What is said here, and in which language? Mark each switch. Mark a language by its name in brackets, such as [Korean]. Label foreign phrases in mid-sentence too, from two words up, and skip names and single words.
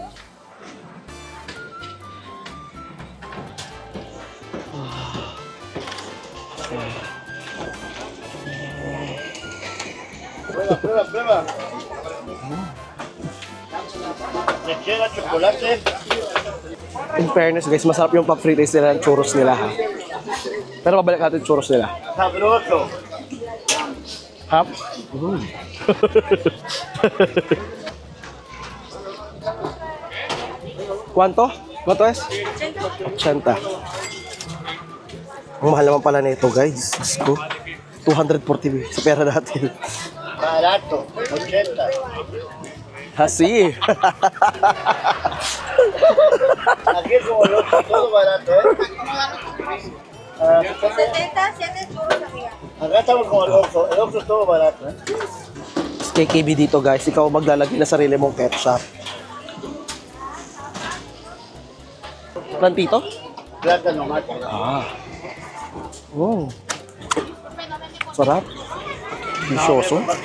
[Spanish] Prueba. Lechera, chocolate. [English] In fairness guys, [Filipino] masarap yung pag-frites nila ng churros nila ha. Pero mabalik natin yung churros nila. [Spanish] Sabroso. Hap? ¿Cuánto? ¿Cuánto es? 80. [Filipino] Ang mahal naman pala nito guys. Diyos ko. 240 sa pera natin. [Spanish] Barato, 80. Así. Aquí es como loco, todo barato, ¿eh? 70, 7 churros, amiga. Acá estamos como loco, el otro es todo barato, ¿eh? [Filipino] KKB dito guys, ikaw maglalagay na sarili mong ketchup. [Spanish] Plantito? Plátano mate. [Filipino] Ah. Oh. Sarap. [Spanish] Delicioso.